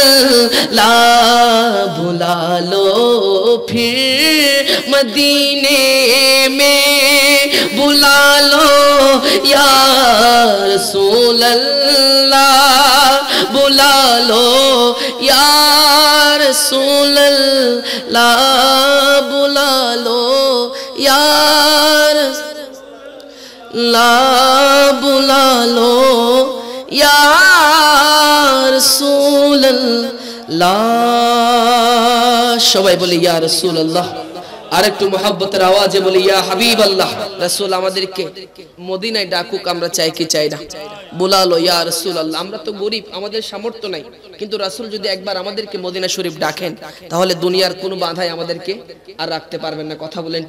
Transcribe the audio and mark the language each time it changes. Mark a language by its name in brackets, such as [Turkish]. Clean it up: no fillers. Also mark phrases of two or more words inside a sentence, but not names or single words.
[Urdu] اللہ بلا لو پھر مدینے میں بلا لو یا رسول اللہ بلا لو یا رسول اللہ بلا لو یا رسول اللہ بلا لو یا رسول اللہ [Bangla] সবাই বলি [Arabic] يا رسول الله [Bangla] আরেকটু মুহাব্বতের আওয়াজে বলি [Arabic] يا حبيب الله [Bangla] রাসূল আমাদেরকে মদিনায় ডাকুক আমরা চাই কি চাই না [Urdu] بلا لو یا رسول اللہ [Bangla] আমরা তো গরীব আমাদের সামর্থ্য নাই কিন্তু রাসূল যদি একবার আমাদেরকে মদিনা শরীফ ডাকেন তাহলে দুনিয়ার কোনো বাধাই আমাদেরকে আর রাখতে পারবেন না কথা বলেন